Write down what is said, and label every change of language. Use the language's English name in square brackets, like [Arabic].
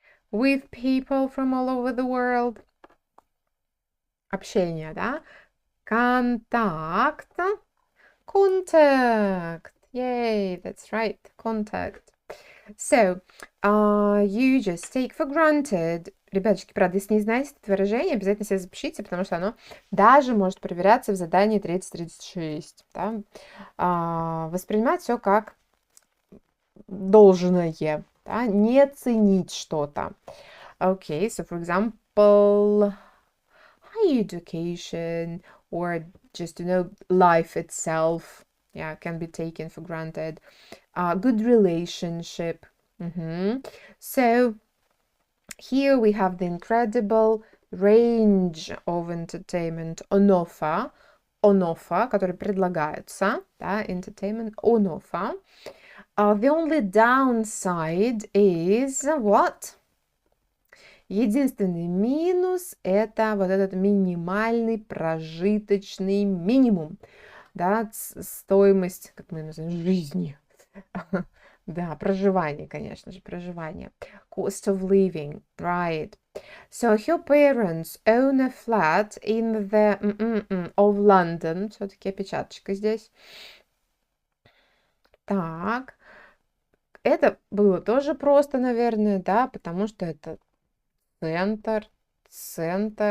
[English] With people from all over the world. [Russian] Общение, да? [English] Contact. Yay, that's right, contact. So, you just take for granted. [Russian] Ребяточки, правда, если не знаете это выражение, обязательно себе запишите, потому что оно даже может проверяться в задании 30-36. Да? Воспринимать все как должное, да? Не ценить что-то. [English] Okay, so for example, high education or just, life itself, yeah, can be taken for granted. Good relationship. So here we have the incredible range of entertainment on offer, [Russian] которые предлагаются, да, [English] entertainment on offer. The only downside is what? [Russian] Единственный минус – это вот этот минимальный прожиточный минимум, да, стоимость, как мы называем, жизни. Да, проживание, конечно же, проживание. [English] Cost of living, right. So her parents own a flat in the of London. [Russian] Все-таки опечаточка здесь. Так. Это было тоже просто, наверное, да, потому что это центр.